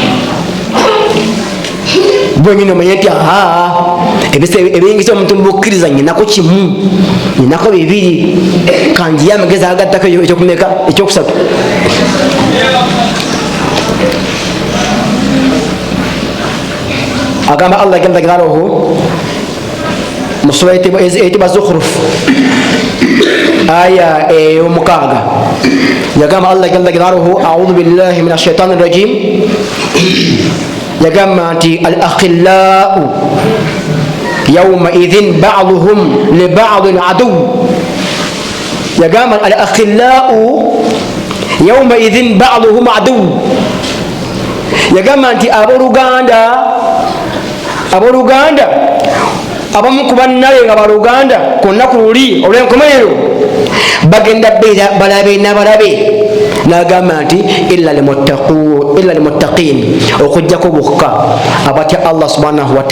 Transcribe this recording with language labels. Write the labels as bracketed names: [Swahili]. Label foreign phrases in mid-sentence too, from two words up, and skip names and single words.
[Ganda] bwenyini omanye nti ebiyingiza omuntu mubukkiriza nyinako kimu nyinako bibiri kanjiye amagezi agattako ekyokumeka ekyokusatu agamba Allah [Arabic] جل جلاله [Ganda] mu sura eyitibwa Zukhruf aya ey'omukaaga yagamba Allah [Arabic] جل جلاله أعوذ بالله من الشيطان الرجيم [Ganda] yagamba nti [Arabic] الأخلاء يومئذ بعضهم لبعض عدو yagamba الأخلاء يومئذ بعضهم عدو [Ganda] yagamba nti abooluganda abamu ku bannabe nga baluganda ku nnaku luli olw'enkomerero bagenda balabe n'abalabe n'agamba nti [Arabic] إلا المتقين [Ganda] okujjako bokka abatya Allah [Arabic] سبحانه و